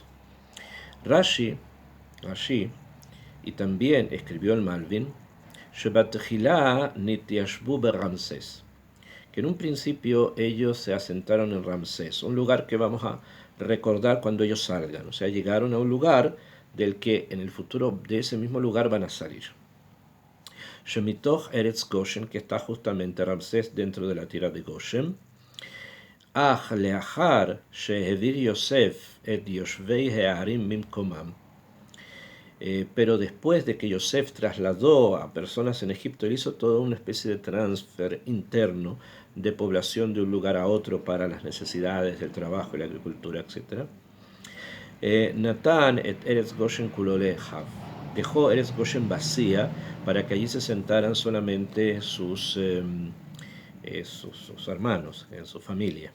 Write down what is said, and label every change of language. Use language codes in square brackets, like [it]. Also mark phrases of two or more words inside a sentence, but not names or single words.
[es] Rashi, y también escribió el Malvin, [he] שבתחילה נתיישבו רעמסס, [es] que en un principio ellos se asentaron en Ramsés, un lugar que vamos a recordar cuando ellos salgan, o sea, llegaron a un lugar del que en el futuro de ese mismo lugar van a salir. [he] שבתוך ארץ גושן, [es] que está justamente Ramsés dentro de la tierra de Goshen. [he] אך לאחר שהעביר יוסף את יושבי הערים ממקומם. [es] Pero después de que Yosef trasladó a personas en Egipto, él hizo toda una especie de transfer interno de población de un lugar a otro para las necesidades del trabajo y la agricultura, etc. [he] נתן את ארץ גושן כולה לאחיו, [es] dejó Eretz Goshen vacía para que allí se sentaran solamente sus hermanos, en su familia.